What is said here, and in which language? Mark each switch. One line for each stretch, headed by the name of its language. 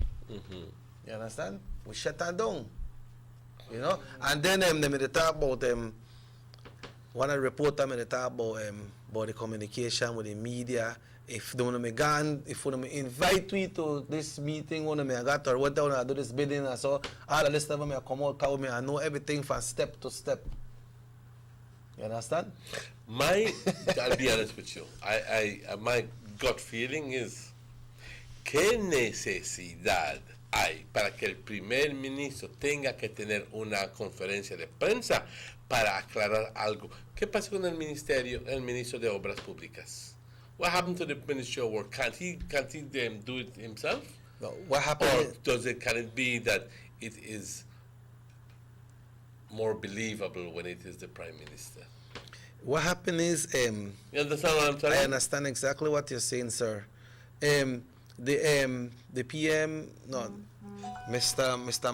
English: You understand? We shut him down. And then they talk about one of the reporters they talk about the communication with the media. If they want to if they invite me to this meeting, or what they want to do this bidding, and so all of this stuff, I come out, I know everything from step to step. You understand? I'll be honest with you. My gut feeling is,
Spanish: ¿qué necesidad hay para que el primer ministro tenga que tener una conferencia de prensa para aclarar algo? ¿Qué pasa con el ministro de Obras Públicas?
English: What happened to the Ministry of Work? Can't he do it himself? No, what happened? Or can it be that it is more believable when it is the Prime Minister? What happened is, you understand what I'm telling you? I understand exactly what you're saying, sir. The PM, no, Mr.